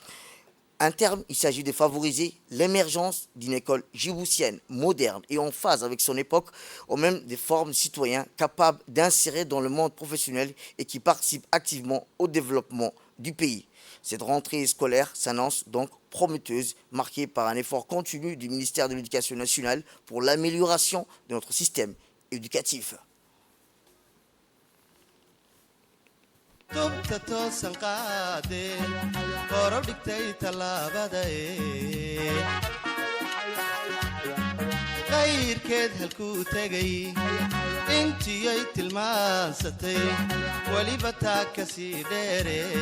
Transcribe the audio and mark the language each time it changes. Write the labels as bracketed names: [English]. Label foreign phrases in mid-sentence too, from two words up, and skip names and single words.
[French] À terme, il s'agit de favoriser l'émergence d'une école djiboutienne, moderne et en phase avec son époque, au même des formes de citoyens capables d'insérer dans le monde professionnel et qui participent activement au développement du pays. Cette rentrée scolaire s'annonce donc prometteuse, marquée par un effort continu du ministère de l'Éducation nationale pour l'amélioration de notre système éducatif. [Somali] qayrkeed halkuu tegay intiyay tilmaansatay weliba taa ka sii dheere